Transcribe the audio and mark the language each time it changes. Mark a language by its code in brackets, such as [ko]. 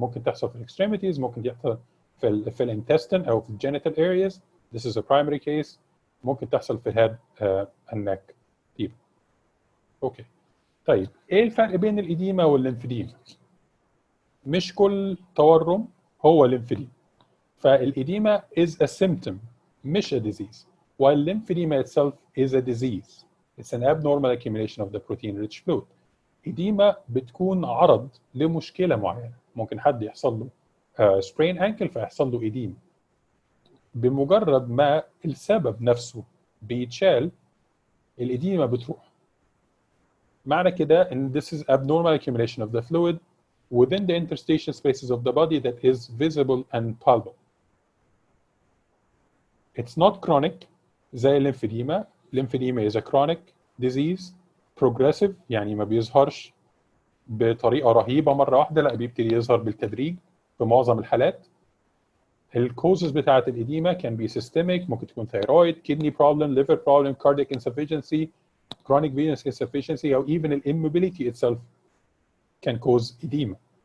[ar] ممكن تحصل في الاكستريميتيز، ممكن يحصل في الانتستين أو في الجينيتال areas. [en] This is a primary case. [ar] ممكن تحصل في الهيد and neck deep. أوكي. طيب إيه الفرق بين الإديمة والليمفيديما؟ مش كل تورم هو ليمفيديما. [en] فالإديمة is a symptom مش a disease, while lymphedema itself is a disease. It's an abnormal accumulation of the protein-rich fluid. [ar] إديمة بتكون عرض لمشكلة معينة، ممكن حد يحصل له sprain ankle فيحصل له إديمة. بمجرد ما السبب نفسه بيتشال الإديمة بتروح. معنى كده إن [en] this is abnormal accumulation of the fluid within the interstitial spaces of the body that is visible and palpable. It's not chronic [ar] زي الليمفيديما. [en] Lymphedema is a chronic disease, progressive [ar] يعني ما بيظهرش بطريقة رهيبة مرة واحدة، لا بيبتدي يظهر بالتدريج في معظم الحالات. الكوزز بتاعت الإديمة [en] can be systemic، [ar] ممكن تكون [en] thyroid, kidney problem, liver problem, cardiac insufficiency, chronic venous insufficiency أو even immobility itself can cause edema.